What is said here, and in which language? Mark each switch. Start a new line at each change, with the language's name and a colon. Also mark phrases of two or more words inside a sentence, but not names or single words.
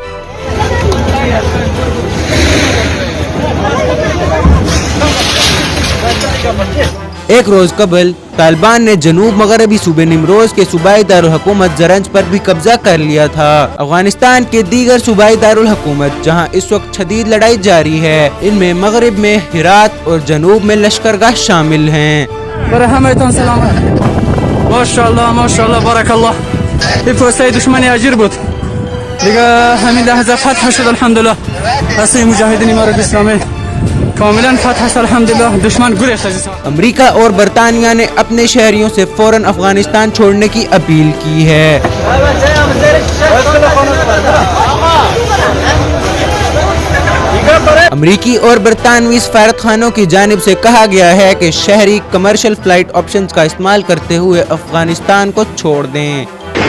Urdu: ایک روز قبل طالبان نے جنوب مغربی صوبے نیمروز کے صوبائی دارالحکومت زرنج پر بھی قبضہ کر لیا تھا۔ افغانستان کے دیگر صوبائی دارالحکومت جہاں اس وقت شدید لڑائی جاری ہے، ان میں مغرب میں ہرات اور جنوب میں لشکرگاہ شامل ہیں۔
Arabic: ماشاءالله ماشاءالله بارک الله.
Persian: بفرستای دشمنی اجیر بود دیگه، همین لحظه فتح شد الحمدلله. اصلی مجاهدین امارت اسلامی کاملا فتح شد الحمدلله، دشمن گریخت۔
Urdu: امریکہ اور برطانیہ نے اپنے شہریوں سے فوراً افغانستان چھوڑنے کی اپیل کی ہے۔ امریکی اور برطانوی سفارتخانوں کی جانب سے کہا گیا ہے کہ شہری کمرشل فلائٹ آپشنز کا استعمال کرتے ہوئے افغانستان کو چھوڑ دیں۔